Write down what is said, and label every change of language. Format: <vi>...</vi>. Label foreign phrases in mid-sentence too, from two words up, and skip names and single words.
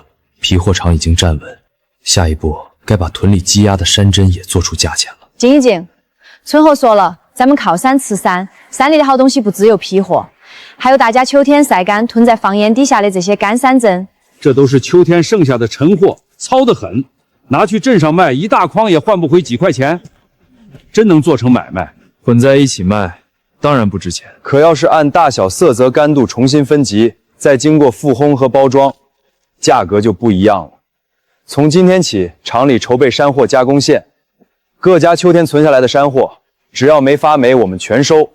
<zh>皮貨廠已經站穩，下一步該把屯裡積壓的山珍也做出價錢了。靜一靜，春和說了，咱們靠山吃山，山裡的好東西不只有皮貨，還有大家秋天曬乾囤在房檐底下的這些乾山珍。這都是秋天剩下的陳貨，糙得很，拿去鎮上賣，一大筐也換不回幾塊錢，真能做成買賣。混在一起賣，當然不值錢。可要是按大小、色澤、乾度重新分級，再經過複烘和包裝，價格就不一樣了。從今天起，廠裡籌備山貨加工線，各家秋天存下來的山貨，只要沒發霉，我們全收。</zh>